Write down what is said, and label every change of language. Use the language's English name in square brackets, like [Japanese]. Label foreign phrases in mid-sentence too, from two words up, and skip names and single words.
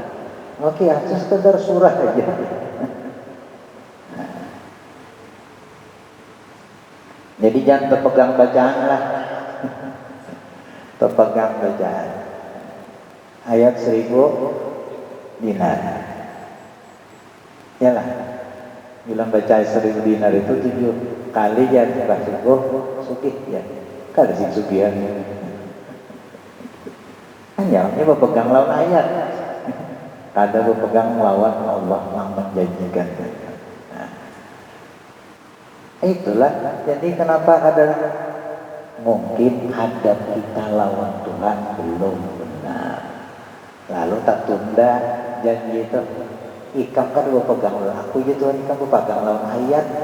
[Indonesian] Waqiah itu sekedar surah aja. Jadi jangan terpegang bacaan lah. Terpegang bacaan. Ayat 1000 dinar. [Banjar] Yalah. Bilang baca 1000 dinar itu 7 kali ya sugih ya. Kada sing sugihan. Kan jalannya berpegang lawan ayat. Kada berpegang lawan Allah yang menjanjikan. [Indonesian] Nah, itulah. Jadi kenapa ada mungkin hadap kita lawan Tuhan belum benar. [Banjar] Lalu tak tunda janji itu. Ikam kan berpegang lawan aku ya Tuhan, ikam berpegang lawan ayat.